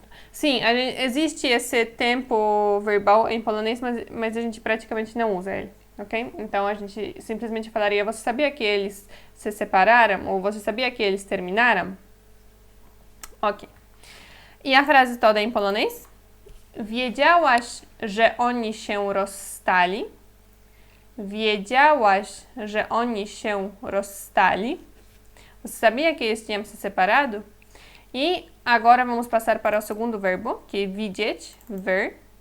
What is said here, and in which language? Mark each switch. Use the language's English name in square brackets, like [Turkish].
[Portuguese] Sim, existe esse tempo verbal em polonês, mas a gente praticamente não usa ele, ok? Então a gente simplesmente falaria, você sabia que eles se separaram? Ou você sabia que eles terminaram? Ok. E a frase toda em polonês? [Polish] Wiedziałaś, że oni się rozstali? Wiedziałaś, że oni się rozstali? [Portuguese] Você sabia que eles tinham se separado? E agora vamos passar para o segundo verbo, que é widzieć, ver.